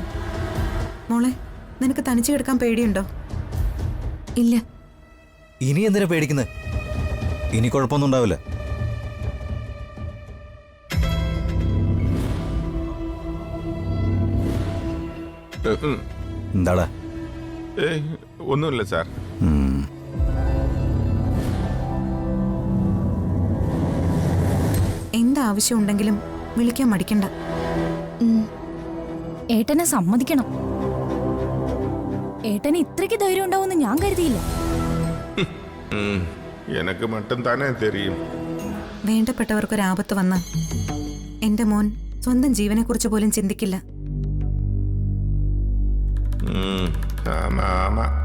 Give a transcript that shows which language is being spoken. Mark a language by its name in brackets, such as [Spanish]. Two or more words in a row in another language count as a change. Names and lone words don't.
[Malayalam] മോളെ, നിനക്ക് തനിച്ചു കിടക്കാൻ പേടിയുണ്ടോ? ഇല്ല. ഇനി എന്തിനാ പേടിക്കുന്നത്? ഇനി കുഴപ്പമൊന്നും ഉണ്ടാവില്ല. എന്താടാ? [Tamil] ஒன்றும் சார். [Malayalam] എന്താവശ്യം ഉണ്ടെങ്കിലും വിളിക്കാൻ മടിക്കണ്ട. ഏട്ടനെ സമ്മതിക്കണം. ഏട്ടന് ഇത്രയ്ക്ക് ധൈര്യം ഉണ്ടാവുമെന്ന് ഞാൻ കരുതിയില്ല. [Tamil] எனக்கு மட்டும் தானே தெரியும். [Malayalam] വേണ്ടപ്പെട്ടവർക്കൊരാപത്ത് വന്നാൽ എന്റെ മോൻ സ്വന്തം ജീവനെക്കുറിച്ച് പോലും ചിന്തിക്കില്ല. [Tamil] ஆமா ஆமா.